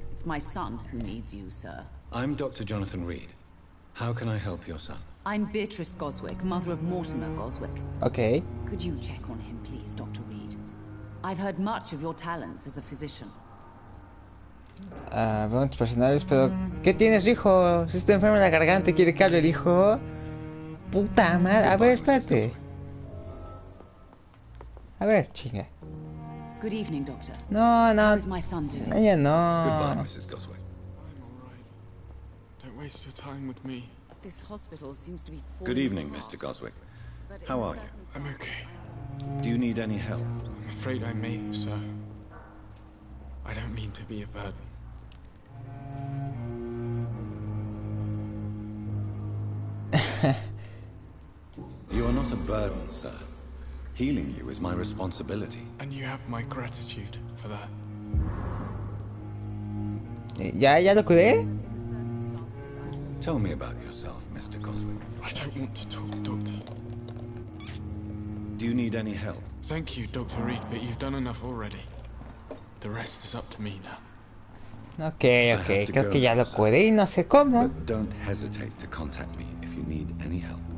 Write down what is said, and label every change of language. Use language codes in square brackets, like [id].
[en] It's my son who needs you, sir. I'm Dr. Jonathan Reed. How can I help your son? I'm Beatrice Goswick, mother of Mortimer Goswick. Ok. Could you check on him, please, Dr. Reed? I've heard much of your talents as a physician. [es] Preguntas personales, pero... ¿Qué tienes, hijo? Si está enfermo en la garganta y quiere que hable el hijo. Puta madre. A ver, espérate. A ver, chinga. [en] Good evening, Doctor. No. How's my son doing? Ella Goodbye, no. Mrs. Goswick. I'm alright. Don't waste your time with me. This hospital seems to be Good evening, Mr. Goswick. How are you? I'm okay. Do you need any help? I'm afraid I may, sir. I don't mean to be a burden. You are not a burden, sir. Healing you is my responsibility. And you have my gratitude for that. [es] ¿Ya lo curé? [en] Tell me about yourself, Mr. Goswick. I don't want to talk, Doctor. Do you need any help? Thank you, Dr. Reed, but you've done enough already. The rest is up to me now. Ok. [es] Creo que ya lo curé y no sé cómo. [en] But don't hesitate to contact me if you need any help.